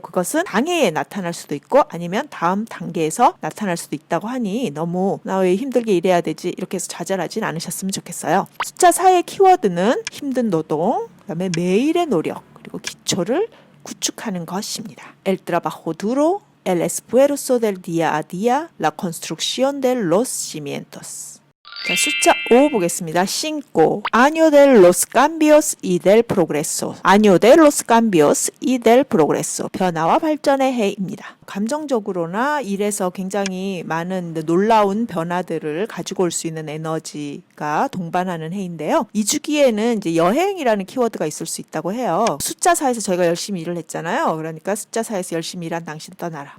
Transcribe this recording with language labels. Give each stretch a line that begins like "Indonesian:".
Korean: 그것은 당해에 나타날 수도 있고 아니면 다음 단계에서 나타날 수도 있다고 하니 너무 나 왜 힘들게 일해야 되지 이렇게 해서 좌절하진 않으셨으면 좋겠어요. 숫자 4의 키워드는 힘든 노동, 그다음에 매일의 노력, 그리고 기초를 구축하는 것입니다.
Spanish: El trabajo duro, el esfuerzo del día a día, la construcción de los cimientos.
Korean: 자, 숫자 5 보겠습니다. 5.
Spanish: Año de los cambios y del progreso. Año de los cambios y del progreso.
Korean: 변화와 발전의 해입니다. 감정적으로나 일에서 굉장히 많은 놀라운 변화들을 가지고 올 수 있는 에너지가 동반하는 해인데요. 이 주기에는 이제 여행이라는 키워드가 있을 수 있다고 해요. 숫자 4에서 저희가 열심히 일을 했잖아요. 그러니까 숫자 4에서 열심히 일한 당신 떠나라.